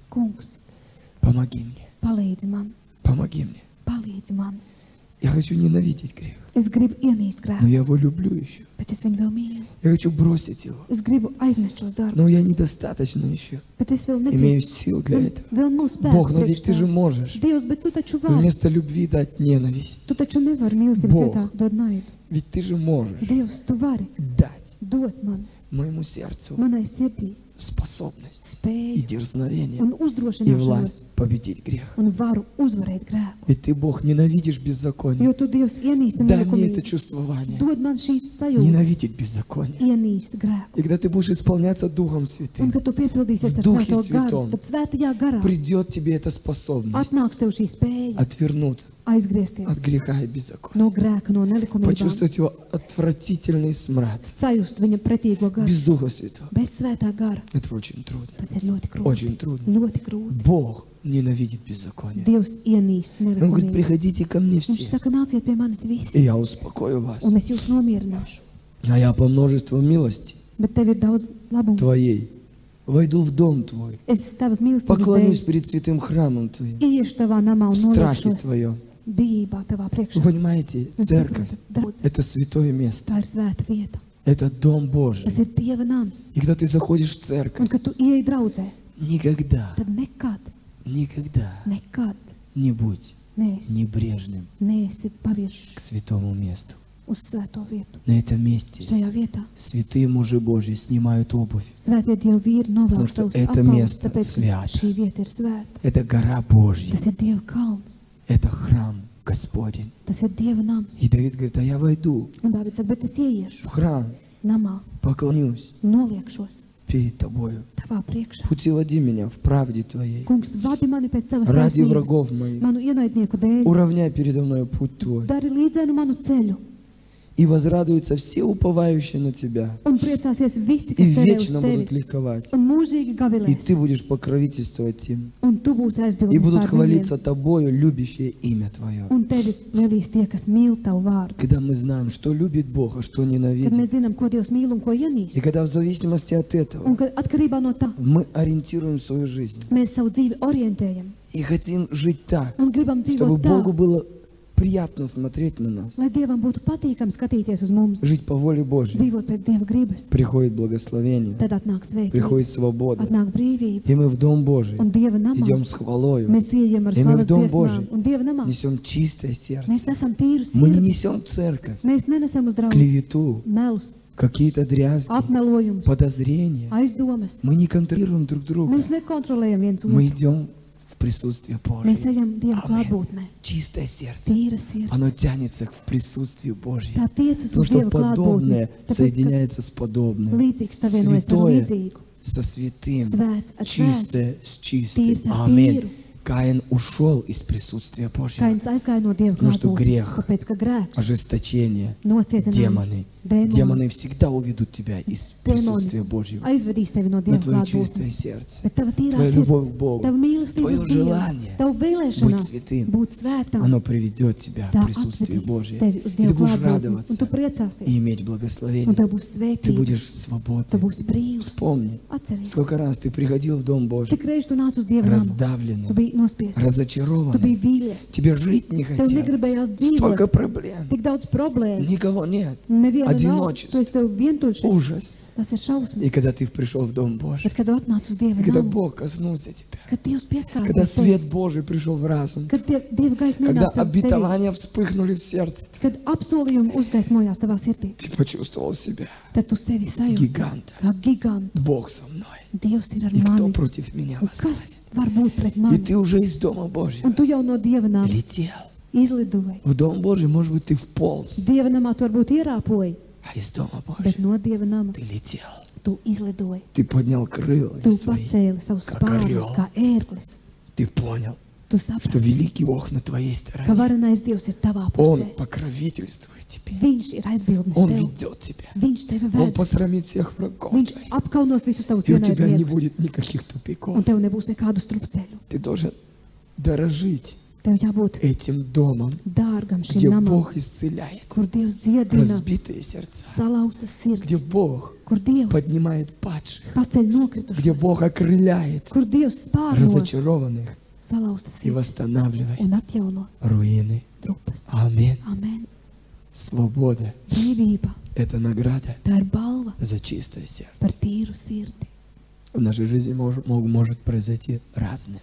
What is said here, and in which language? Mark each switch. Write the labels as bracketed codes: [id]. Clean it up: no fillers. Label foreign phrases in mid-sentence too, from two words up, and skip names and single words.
[lv] Kungs, [ru] помоги мне, [lv] palīdzi man, [ru] помоги мне. [lv] palīdzi man. [ru] Я хочу ненавидеть грех, [lv] Es gribu ienīst [ru] но [lv] grēku, [ru] я его люблю еще. [lv] bet es viņu vēl mīlu. [ru] Я хочу бросить его, [lv] Es gribu aizmest šos darbus, [ru] но я недостаточно еще [lv] bet es vēl [ru] имею [lv] nebiju. [ru] сил для этого. [lv] Vēl nav spēku. [ru] Бог, но ведь [lv] priekš [ru] Ты же [lv] tā. [ru] можешь [lv] Dievs, bet tu taču vari. [ru] вместо любви дать ненависть. [lv] Tu taču nevari mīlestības [ru] Бог. [lv] vietā dot naidu. [ru] Ведь Ты же можешь [lv] Dievs, tu vari [ru] дать [lv] dot man, [ru] моему сердцу [lv] manai sirdī [ru] способность и [lv] spēju [ru] дерзновение [lv] un [ru] и [lv] uzdrošināšanos [ru] власть победить грех. [lv] un varu uzvarēt grēku. [ru] Ведь Ты, Бог, ненавидишь беззаконие. [lv] Jo tu, Dievs, ienīsti [ru] Дай мне это [lv] nelikumību. [ru] чувствование. [lv] Dod man šīs sajūtas, [ru] Ненавидеть беззаконие. [lv] ienīst grēku. [ru] И когда ты будешь исполняться Духом [lv] Un, [ru] Святым, [lv] kad tu piepildīsies [ru] В [lv] ar [ru] Духе [lv] svēto [ru] Святом [lv] garu, tad svētajā garā [ru] придет тебе эта способность [lv] atnāks tev šī spēja [ru] отвернуться от [lv] aizgriezties [ru] греха и беззакония. [lv] no grēka, no nelikumībām, [ru] Почувствовать его отвратительный смрад. [lv] sajust viņa pretīgo garu. [ru] Без Духа Святого. [lv] Bez svētā gara [ru] Это очень трудно. [lv] tas ir ļoti grūti. [ru] Очень трудно. [lv] Ļoti grūti. [ru] Бог ненавидит беззаконие. [lv] Dievs ienīst [ru] Он говорит: [lv] nelikumību. [ru] приходите ко мне [lv] Viņš [ru] все, [lv] saka, nāciet pie manis [ru] и [lv] visi, [ru] я успокою вас. [lv] un es jūs nomierināšu. [ru] А я по множеству милости [lv] Bet tev ir daudz labumu. [ru] Твоей войду в дом Твой, [lv] Es tavas mīlestības [ru] поклонюсь [lv] dēļ [ru] перед святым храмом Твоим, [lv] iešu tavā namā un [ru] в страхе [lv] noliekšos [ru] Твоем. [lv] bijībā tavā [ru] Вы [lv] priekšā. [ru] понимаете, [lv] Jūs [ru] церковь [lv] saprotat, draudze, – [ru] это святое место, [lv] tā ir svēta vieta. [ru] это дом Божий. [lv] Tas ir Dieva nams. [ru] И когда ты заходишь в [lv] Un, [ru] церковь, [lv] kad tu ieej draudzē, [ru] никогда, [lv] tad [ru] никогда [lv] nekad [ru] не будь [lv] neesi, [ru] небрежным [lv] neesi paviršs [ru] к святому месту. [lv] uz svēto vietu. [ru] На этом месте [lv] Šajā vietā [ru] святые мужи Божьи снимают обувь. [lv] svētie Dieva vīri [ru] Потому [lv] novelk [ru] что [lv] savus [ru] это [lv] apavus, [ru] место [lv] tāpēc, ka [ru] свято. [lv] šī vieta ir svēta. [ru] Это гора Божья, [lv] Tas ir Dieva kalns, [ru] это храм Господень. [lv] tas ir Dieva nams. [ru] И Давид говорит: а я войду [lv] Un Dāvids saka, bet es [ru] в [lv] ieiešu [ru] храм, [lv] namā, [ru] поклонюсь [lv] noliekšos [ru] перед Тобою. [lv] tavā priekšā. [ru] Путеводи меня в правде Твоей, [lv] Kungs, vadi mani pēc savas [ru] ради [lv] taisnības, [ru] врагов моих. [lv] manu ienaidnieku dēļ. [ru] Уравняй передо мной путь Твой. [lv] Dari līdzēnu manu ceļu, [ru] И возрадуются все уповающие на Тебя. [lv] un priecāsies visi, [ru] И [lv] kas cerē uz [ru] вечно будут [lv] tevi, [ru] ликовать. [lv] un mūžīgi [ru] И [lv] gavilēs, [ru] Ты будешь покровительствовать им. [lv] un tu būsi [ru] И [lv] aizbildnis [ru] будут [lv] pār [ru] хвалиться [lv] viņiem, [ru] Тобою, любящие имя Твое. [lv] un tevi lielīs tie, kas mīl tavu vārdu. [ru] Когда мы знаем, что любит Бог, а что [lv] Kad [ru] ненавидит. [lv] mēs zinām, ko Dievs mīl un ko ienīst, [ru] И когда в зависимости от [lv] un [ru] этого [lv] ka atkarībā no tā [ru] мы ориентируем свою жизнь [lv] mēs savu dzīvi orientējam [ru] и хотим жить так, [lv] un gribam [ru] чтобы [lv] dzīvot tā, [ru] Богу было приятно смотреть на нас, [lv] lai Dievam būtu patīkami skatīties uz mums, [ru] жить по воле Божьей, [lv] dzīvot pēc Dieva gribas. [ru] приходит благословение, [lv] Tad atnāk svētība, [ru] приходит свобода. [lv] atnāk brīvība, [ru] И мы в Дом Божий [lv] un Dieva namā [ru] идем с хвалою, [lv] mēs ieejam ar [ru] И мы в [lv] slavas [ru] Дом [lv] dziesmām, [ru] Божий [lv] un Dieva namā [ru] несем чистое [lv] mēs [ru] сердце. [lv] nesam tīru [ru] Мы не [lv] sirdi, [ru] несем в церковь [lv] mēs nenesam uz draugu [ru] клевету, [lv] melus, [ru] какие-то дрязги, [lv] apmelojumus, [ru] подозрения. [lv] aizdomas. [ru] Мы не контролируем друг друга. [lv] Mēs nekontrolējam viens [ru] Мы [lv] otru. [ru] идем в присутствие [lv] Mēs [ru] Божье. [lv] ejam Dieva Amen. klātbūtnē. [ru] Чистое сердце. [lv] Tīra sirds. [ru] Оно тянется к присутствию Божьему. [lv] Tā tiecas [ru] Потому [lv] uz [ru] что [lv] Dieva klātbūtni. [ru] подобное [lv] Tāpēc, ka [ru] соединяется с подобным. [lv] līdzīgs savienojas ar [ru] Святое [lv] līdzīgu. [ru] со святым. [lv] Svēts ar svētu. [ru] Чистое с чистым. [lv] Tīrs ar [ru] Аминь. [lv] tīru. [ru] Каин ушел из присутствия Божьего. [lv] Kains aizgāja no Dieva [ru] Nu, что [lv] klātbūtnes, [ru] грех, [lv] tāpēc, ka grēks [ru] Ожесточение, [lv] nocietinājums, [ru] демоны Демоны всегда уведут тебя из присутствия Божьего. [lv] Aizvedīs tevi no [ru] Но [lv] Dieva [ru] твое чистое [lv] klātbūtnes. [ru] сердце, [lv] Bet tava tīrā [ru] твоя любовь [lv] sirds, [ru] к Богу, [lv] tava mīlestība [ru] твое [lv] uz Dievu, [ru] желание [lv] tava [ru] быть [lv] vēlēšanās [ru] святым, [lv] būt svētam, [ru] оно приведет тебя в [lv] tā [ru] присутствие [lv] atvedīs [ru] Божье. [lv] tevi uz [ru] И ты [lv] Dieva [ru] будешь [lv] klātbūtni, un [ru] радоваться [lv] tu priecāsies, [ru] и иметь [lv] un [ru] благословение. [lv] tev būs [ru] Ты [lv] svētība, [ru] будешь [lv] tu [ru] свободным. [lv] būsi brīvs. [ru] Вспомни, [lv] Atceries, [ru] сколько раз ты приходил в Дом Божий, [lv] cik reiz tu nāc uz Dieva namu, tu [ru] раздавленным, [lv] biji nospiests, tu [ru] разочарованным. [lv] biji vīlies, [ru] Тебе жить не [lv] tev negribējās [ru] хотелось. Столько [lv] dzīvot, [ru] проблем. [lv] tik daudz problēmu, [ru] Никого нет. [lv] neviena nav, tu [ru] Одиночество. [lv] esi tev vientuļšs, [ru] Ужас. [lv] tas ir [ru] И [lv] šausmas. [ru] когда ты пришел в Дом Божий, [lv] Bet, kad tu atnāc uz Dieva [ru] и когда [lv] namu, [ru] Бог коснулся тебя, [lv] kad Dievs pieskārās [ru] когда [lv] pie [ru] свет [lv] tevis, [ru] Божий пришел в разум, [lv] kad Dieva gaisma [ru] когда [lv] ienāca tev tevī, [ru] обетования вспыхнули в сердце, [lv] kad apsolījumi uzgaismojās tavā sirdī, [ru] ты почувствовал себя [lv] tad tu sevi sajūti [ru] гиганта. [lv] kā gigantu. [ru] Bог со мной. [lv] Dievs ir ar [ru] И кто [lv] mani. [ru] против меня [lv] Un [ru] восстанет? [lv] kas var būt pret [ru] И [lv] mani? [ru] ты уже из Дома Божьего [lv] Un tu jau no Dieva nama [ru] летел. [lv] izlidoji. [ru] В Дом Божий, может быть, ты вполз, [lv] Dieva namā tu varbūt ierāpoji, [ru] а из Дома [lv] bet [ru] Божьего [lv] no Dieva nama [ru] ты летел. [lv] tu izlidoji. [ru] Ты поднял крылья [lv] Tu [ru] свои. [lv] pacēli savus Kā spārnus karjoli. kā ērglis. [ru] Ты понял, [lv] Tu [ru] что [lv] saprati, [ru] великий Бог на твоей [lv] ka [ru] стороне. [lv] varenais Dievs ir tavā [ru] Он [lv] pusē. [ru] покровительствует тебе. [lv] Viņš ir aizbildnis [ru] Он [lv] tev. [ru] ведет тебя. [lv] Viņš tevi [ru] Он [lv] ved. [ru] посрамит всех врагов [lv] Viņš [ru] твоих. [lv] apkaunos visus tavus [ru] И у тебя не [lv] ienaidniekus. [ru] будет никаких тупиков. [lv] Un tev nebūs nekādu strupceļu. [ru] Ты должен дорожить [lv] Tev jābūt [ru] этим домом, [lv] dārgam šim [ru] где [lv] namam, [ru] Бог исцеляет [lv] kur Dievs dziedina [ru] разбитые сердца, [lv] salauztas [ru] где [lv] sirds, [ru] Бог [lv] kur Dievs [ru] поднимает падших, [lv] paceļ [ru] где [lv] nokritušos, [ru] Бог окрыляет [lv] kur Dievs spārno [ru] разочарованных [lv] salauztas [ru] и [lv] sirds [ru] восстанавливает [lv] un atjauno [ru] руины. [lv] drupas. [ru] Аминь. [lv] Amen. [ru] Свобода [lv] Brīvība, [ru] – это награда [lv] tā ir balva [ru] за чистое сердце. [lv] par tīru sirdi. [ru] В нашей жизни может произойти разное.